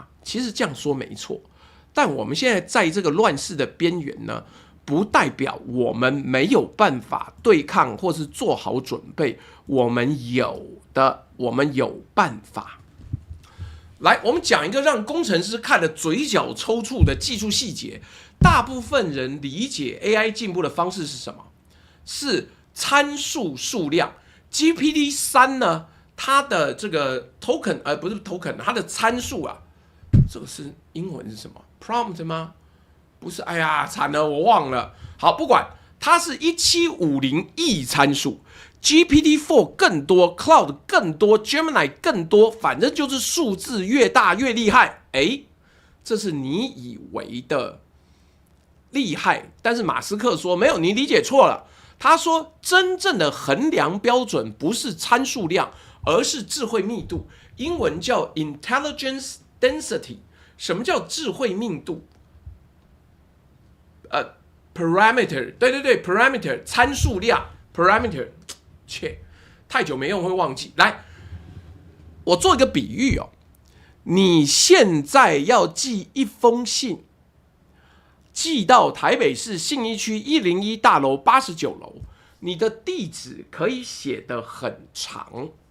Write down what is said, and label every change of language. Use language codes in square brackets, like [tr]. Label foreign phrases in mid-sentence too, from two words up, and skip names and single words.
[zh] 其實這樣說沒錯，但我們現在在這個亂世的邊緣呢，不代表我們沒有辦法對抗或是做好準備。我們有辦法。來，我們講一個讓工程師看得嘴角抽搐的技術細節。大部分人理解 AI 進步的方式是什麼？是參數數量。GPT-3 呢，它的這個 token， 不是 token， 它的參數啊。這個是英文是什麼 ？prompt 嗎？不是，哎呀，慘了，我忘了。好，不管，它是1750億參數 ，GPT-4 更多 ，Cloud 更多 ，Gemini 更多，反正就是數字越大越厲害。哎，這是你以為的厲害，但是馬斯克說沒有，你理解錯了。他說，真正的衡量標準不是參數量，而是智慧密度，英文叫 [en] intelligence density。 [zh] 什麼叫智慧密度？parameter， 對 parameter 參數量 parameter， 切，太久沒用會忘記。來，我做一個比喻哦， 你現在要寄一封信，寄到台北市信義區101大樓89樓，你的地址可以寫得很長，